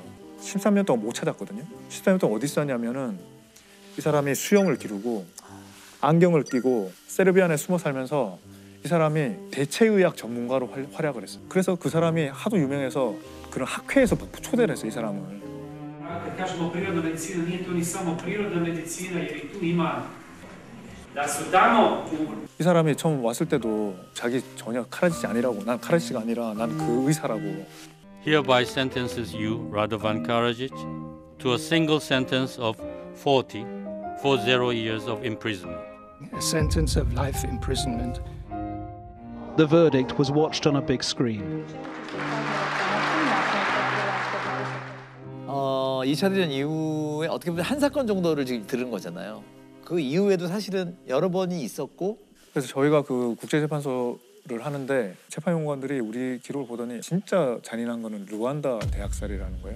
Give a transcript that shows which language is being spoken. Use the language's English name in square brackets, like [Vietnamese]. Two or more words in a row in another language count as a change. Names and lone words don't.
[Korean] 13년 동안 못 찾았거든요. 13년 동안 어디 있었냐면은 이 사람이 수영을 기르고 안경을 끼고 세르비안에 숨어 살면서 이 사람이 대체의학 전문가로 활약을 했어요. 그래서 그 사람이 하도 유명해서 그런 학회에서 초대를 했어요, 이 사람을. [Serbian] Kad kažemo prirodna medicina, nije to ni samo prirodna medicina, jer i tu ima da su tamo u [Korean] 이 사람이 처음 왔을 때도 자기 전혀 카라지치 아니라고, 난 카라지치가 아니라 난 그 의사라고. [English] Hereby sentences you, Radovan Karadzic, to a single sentence of 40 years of imprisonment. A sentence of life imprisonment. The verdict was watched on a big screen. [Korean] 2차 대전 이후에 어떻게 보면 한 사건 정도를 지금 들은 거잖아요. 그 이후에도 사실은 여러 번이 있었고. 그래서 저희가 그 국제재판소를 하는데 재판연구관들이 우리 기록을 보더니 진짜 잔인한 거는 루안다 대학살이라는 거예요.